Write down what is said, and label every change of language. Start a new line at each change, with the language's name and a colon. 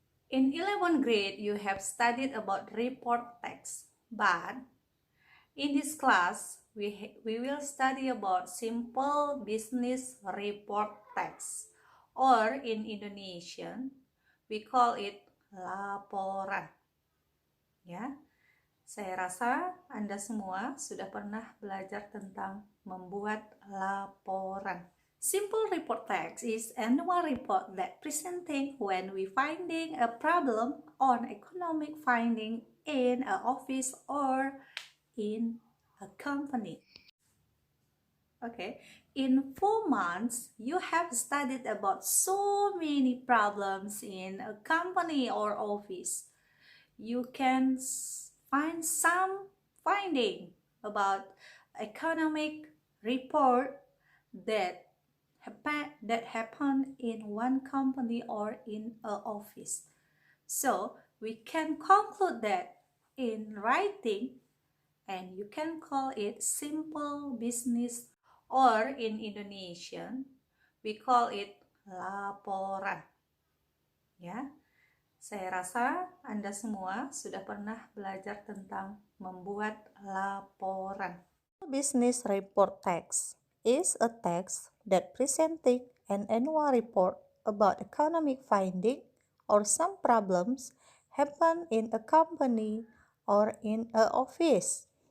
English: In 11th grade, you have studied about report text, but in this class, we will study about simple business report text, or in Indonesian, we call it laporan.
Indonesian: Ya, saya rasa Anda semua sudah pernah belajar tentang membuat laporan.
English: Simple report text is annual report that presenting when we finding a problem on economic finding in an office or in a company. Okay, in 4 months, you have studied about so many problems in a company or office. You can find some finding about economic report that happen in one company or in a office. So we can conclude that in writing, and you can call it simple business, or in Indonesian we call it laporan.
Indonesian: Ya, saya rasa Anda semua sudah pernah belajar tentang membuat laporan.
English: Business report text is a text that presenting an annual report about economic finding or some problems happen in a company or in a office.